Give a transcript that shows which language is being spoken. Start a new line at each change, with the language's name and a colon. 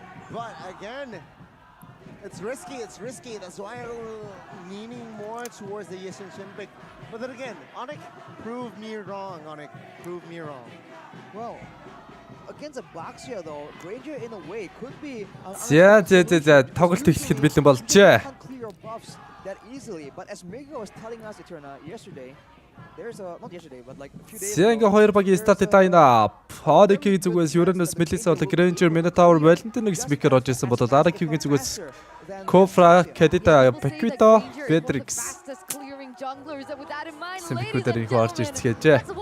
English: But again, it's risky. That's why I'm leaning more towards the Yishin Shin pick. But then again, Onic, prove me wrong, Onic. Prove me wrong. Well, against a Baxia though, Granger in a way could be.
Mongolian: За тоглолт эхлэхэд бэлэн болжээ.
English: Can't clear buffs that easily, but as Mirko was telling us, Eterna, yesterday, there's a not yesterday, but like a few days
Mongolian: За ингээ хоёр багийн стартыг тайна. Hoshi-гийн зүгээс Uranus, Melissa болон Granger, Minotaur, Valentine нэг спикер орж ирсэн бол RRQ-гийн зүгээс Kofra, Kadita, Paquito, Bedrix. Сэмпикүүдээр их орж ирцгээжээ.